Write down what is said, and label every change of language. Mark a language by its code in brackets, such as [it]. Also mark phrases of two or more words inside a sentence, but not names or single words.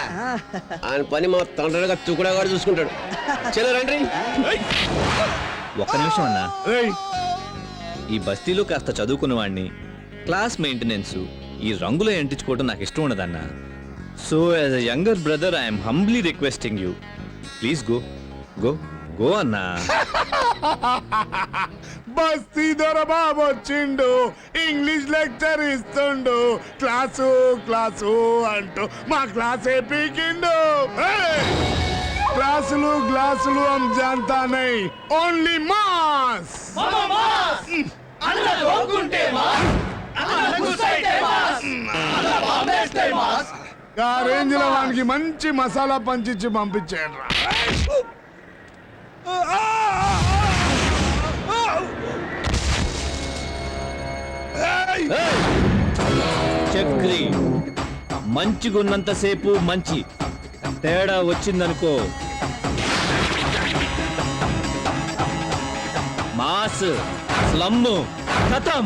[te] ఆయన పని మా తండ్రిగా తుకుడా కూడా చూసుకుంటాడు. చలో రండి. ఒక్క నిమిషం అన్నా. రేయ్ ఈ బస్తీలో కాస్త చదువుకున్న వాడిని, [en] class maintenance, [te] ఈ రంగులో ఎంటించుకోవడం నాకు ఇష్టం ఉండదన్నా. [en] So as a younger brother I'm humbly requesting you, please go go go అన్నా. [te] బస్తీ దొర బాబు వచ్చిండు, [en] English lecture [te] ఇస్తుండు. క్లాసు క్లాసు అంటూ మా క్లాసే పీకిండు. క్లాసులు గ్లాసులు [hi] हम जानता नहीं, [en] only mass. [te] ఆ రేంజ్ లో వానికి మంచి మసాలా పంచిచ్చి పంపించేయండి. చక్రి మంచిగున్నంతసేపు మంచి, తేడా వచ్చిందనుకో [en] mass, slum, [te] ఖతం.